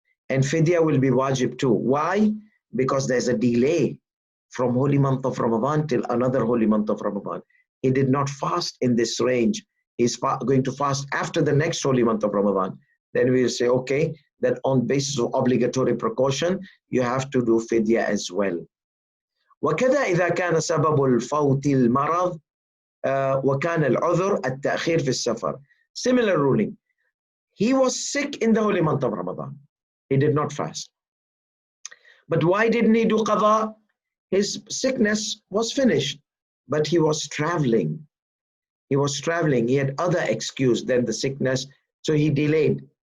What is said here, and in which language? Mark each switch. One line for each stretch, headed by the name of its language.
English: And fidya will be wajib too. Why? Because there's a delay from holy month of Ramadan till another holy month of Ramadan. He did not fast in this range. He's going to fast after the next holy month of Ramadan. Then we will say, okay, that on basis of obligatory precaution, you have to do fidya as well.
Arabic: وكذا إذا كان سبب الفوت المرض وكان العذر التأخير في السفر.
English: Similar ruling. He was sick in the holy month of Ramadan. He did not fast. But why didn't he do qadha? His sickness was finished, but he was traveling. He was traveling. He had other excuse than the sickness, so he delayed.